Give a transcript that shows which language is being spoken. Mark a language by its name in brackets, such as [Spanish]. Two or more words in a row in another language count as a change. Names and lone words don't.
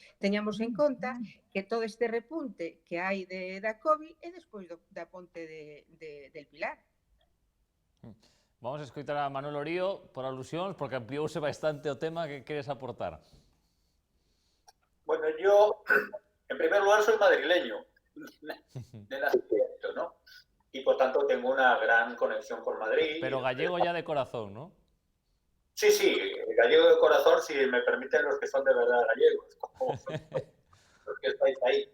[Galician] Teñamos en conta que todo este repunte que hai da COVID é despois da ponte del Pilar. Vamos a escoitar a Manuel Orío por alusións, porque ampliouse bastante o tema que queres aportar. [Spanish] Bueno, yo, en primer lugar, soy madrileño de nacimiento, ¿no? Y por tanto tengo una gran conexión con Madrid. Pero gallego ya de corazón, ¿no? Sí, gallego de corazón, si me permiten los que son de verdad gallegos, como los que estáis ahí.